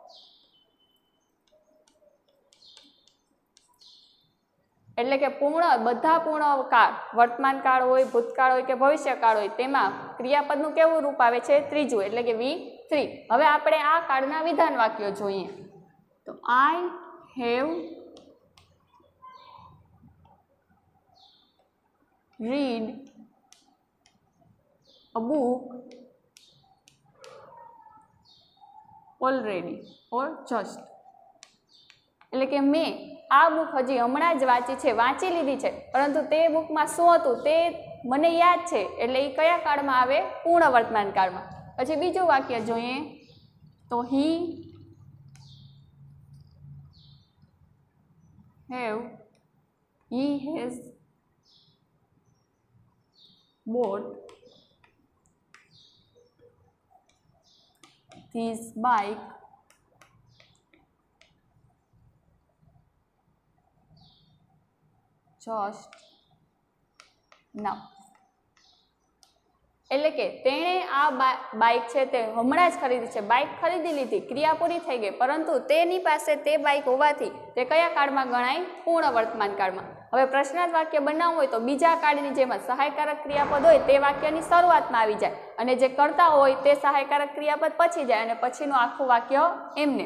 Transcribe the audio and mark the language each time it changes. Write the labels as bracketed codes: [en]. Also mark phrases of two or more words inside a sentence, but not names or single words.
[gu] એટલે કે બધા પૂર્ણ કાળ, વર્તમાન કાળ હોય, ભૂતકાળ હોય કે ભવિષ્યકાળ હોય, તેમાં ક્રિયાપદનું કેવું રૂપ આવે છે? ત્રીજું, એટલે કે V3. હવે આપણે આ કાળના વિધાન વાક્યો જોઈએ. [en] તો I have read a book already or just. [gu] એટલે કે મેં આ બુક હજી હમણાં જ વાંચી છે, વાંચી લીધી છે, પરંતુ તે બુકમાં શું હતું તે મને યાદ છે, એટલે એ કયા કાળમાં આવે? પૂર્ણ વર્તમાન કાળમાં. પછી બીજું વાક્ય જોઈએ તો [en] he has bought this bike just now. [gu] એટલે કે તેણે આ બાઇક છે તે હમણાં જ ખરીદી છે, બાઇક ખરીદી લીધી, ક્રિયા પૂરી થઈ ગઈ, પરંતુ તેની પાસે તે બાઇક હોવાથી તે કયા કાળમાં ગણાય? પૂર્ણ વર્તમાન કાળમાં. હવે પ્રશ્નાર્થ વાક્ય બનાવવું હોય તો બીજા કાળની જેમ સહાયકારક ક્રિયાપદ હોય તે વાક્યની શરૂઆતમાં આવી જાય અને જે કરતા હોય તે સહાયકારક ક્રિયાપદ પછી જાય અને પછીનું આખું વાક્ય એમને.